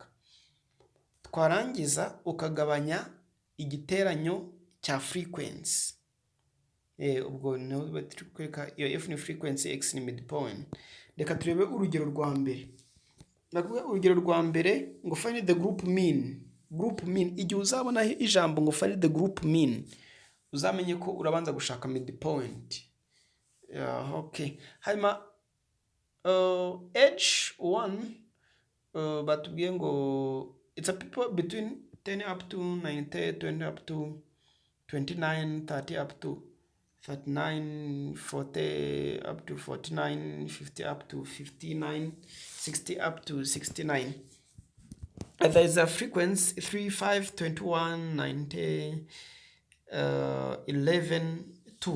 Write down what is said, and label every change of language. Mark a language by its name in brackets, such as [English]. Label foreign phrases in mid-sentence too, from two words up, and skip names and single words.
[Kinyarwanda] Twarangiza ukagabanya igiteranyo cya frequency. Ubwo no batrikwereka iyo f ni frequency, x ni midpoint. Reka turebe urugero rwa mbere. Nakubwiye urugero rwa mbere ngo [English] find the group mean. Group mean [Kinyarwanda] igihe uzabona ijambo ngo [English] find the group mean, [Kinyarwanda] uzamenye ko urabanza gushaka midpoint. Okay. Hanyuma age 1 batubwiye ngo [English] it's a people between 10 up to 90, 20 up to 29, 30 up to 39, 40 up to 49, 50 up to 59, 60 up to 69. There is a frequency 3, 5, 21, 90, 11, 2.